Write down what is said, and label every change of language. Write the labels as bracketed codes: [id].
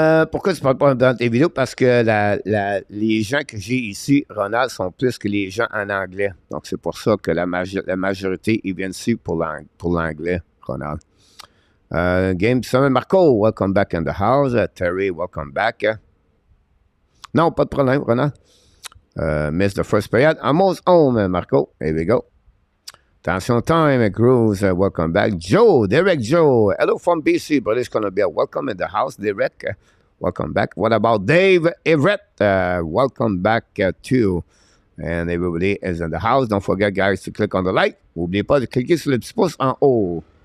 [fr] Pourquoi tu ne parles pas dans tes vidéos? Parce que les gens que j'ai ici, Ronald, sont plus que les gens en anglais. Donc, c'est pour ça que la majorité, ils viennent ici pour l'anglais, Ronald. [en] Game 7, Marco, welcome back in the house. Terry, welcome back. [fr] Non, pas de problème, Ronald. [en] Missed the first period. Almost home, Marco. Here we go. Attention time, Grooves, welcome back. Joe, Derek Joe, hello from BC, British Columbia. Welcome in the house, Derek. Welcome back. What about Dave Everett? Welcome back too. And everybody is in the house. Don't forget, guys, to click on the like. [fr] N'oubliez pas de cliquer sur le petit pouce en haut.